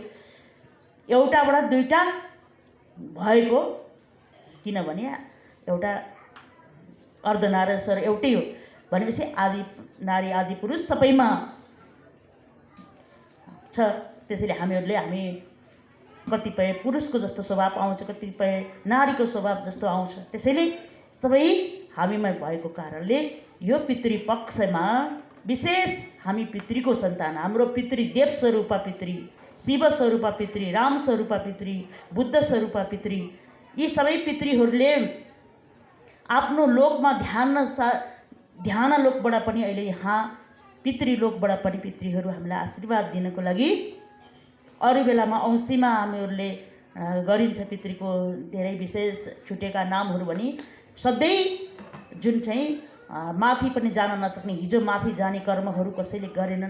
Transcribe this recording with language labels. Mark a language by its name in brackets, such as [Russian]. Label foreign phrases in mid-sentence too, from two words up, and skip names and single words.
[Nepali] एउटाबाट दुईवटा भएको, किनभने एउटा अर्धनारेश्वर एउटै हो भनेपछि आदि नारी आदि पुरुष सबैमा छ। त्यसैले हामी कतिपय पुरुषको जस्तो स्वभाव आउँछ, कतिपय नारीको स्वभाव जस्तो आउँछ। त्यसैले सबै हामीमा भएको कारणले यो पितृपक्षमा विशेष हामी पितृको सन्तान, हाम्रो पितृ देव स्वरूपा पितृ, शिव स्वरूपा पितृ, राम स्वरूपा पितृ, बुद्ध स्वरूपा पितृ, यी सबै पितृहरूले आफ्नो लोकमा ध्यान लोकबाट पनि अहिले यहाँ पितृलोकबाट पनि पितृहरू हामीलाई आशीर्वाद दिनको लागि अरू बेलामा औँसीमा हामीहरूले गरिन्छ पितृको धेरै विशेष छुटेका नामहरू भने सधैँ जुन चाहिँ माथि पनि जान नसक्ने, हिजो माथि जाने कर्महरू कसैले गरेनन्।